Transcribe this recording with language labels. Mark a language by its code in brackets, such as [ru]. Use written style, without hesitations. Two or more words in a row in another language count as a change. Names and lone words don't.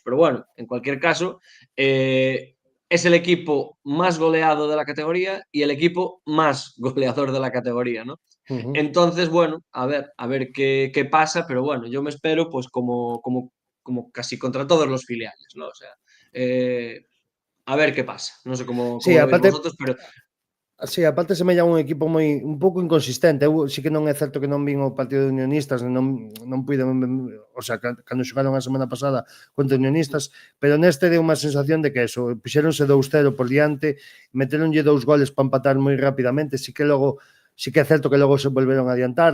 [es] Pero bueno, en cualquier caso, es el equipo más goleado de la categoría y el equipo más goleador de la categoría, ¿no? Entonces, bueno, a ver qué pasa, pero bueno, yo me espero pues como casi contra todos los filiales, ¿no? O sea, a ver qué pasa. No sé cómo Sí, lo veis aparte, vosotros, pero sí, [gl] aparte semella un equipo un pouco inconsistente. Eu sí que non é certo que non vin o partido de Unionistas, non puiden, [es] o sea, [gl] cando xogaron a semana pasada contra Unionistas, pero neste deu unha sensación de que eso, puxéronse 2-0 por diante, meteronlle 2 goles para empatar moi rapidamente, sí que é certo que logo se volveron a adiantar.